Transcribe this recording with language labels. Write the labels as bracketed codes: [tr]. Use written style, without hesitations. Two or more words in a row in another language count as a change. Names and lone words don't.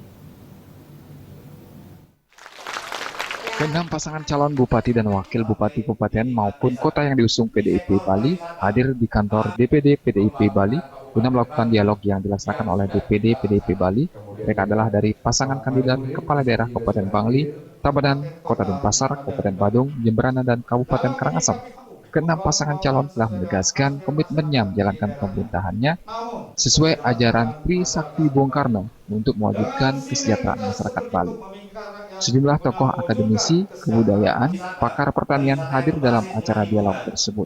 [id] Keenam pasangan calon bupati dan wakil bupati kabupaten maupun kota yang diusung PDIP Bali hadir di kantor DPD PDIP Bali guna melakukan dialog yang dilaksanakan oleh DPD PDIP Bali. Mereka adalah dari pasangan kandidat kepala daerah Kabupaten Bangli, Tabanan, Kota Denpasar, Kabupaten Badung, Jemberana, dan Kabupaten Karangasem. Keenam pasangan calon telah menegaskan komitmennya menjalankan pemerintahannya sesuai ajaran Trisakti Bung Karno untuk mewujudkan kesejahteraan masyarakat Bali. Sejumlah tokoh akademisi, kebudayaan, pakar pertanian hadir dalam acara dialog tersebut.